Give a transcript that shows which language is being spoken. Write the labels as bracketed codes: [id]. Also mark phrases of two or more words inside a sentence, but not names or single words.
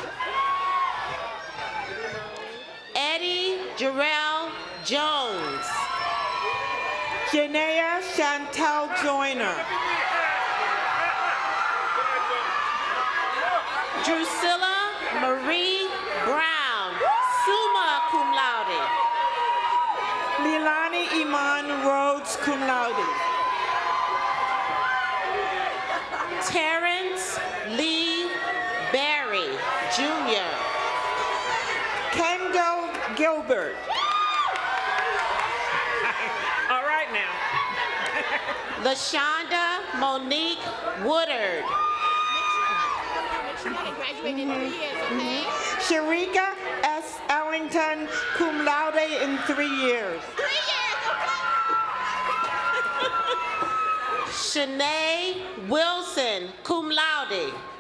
[en] Eddie Jarrell Jones. Janaea Chantel Joyner. Drusilla Marie Brown, [la] summa cum laude. [en] Lilani Iman Rhodes, [la] cum laude. [en] Terrence Lee Barry, Jr. Kendall Gilbert. All right now. LaShonda Monique Woodard. Sharika S. Ellington, [la] cum laude [en] in 3 years. Shanae Wilson, [la] cum laude.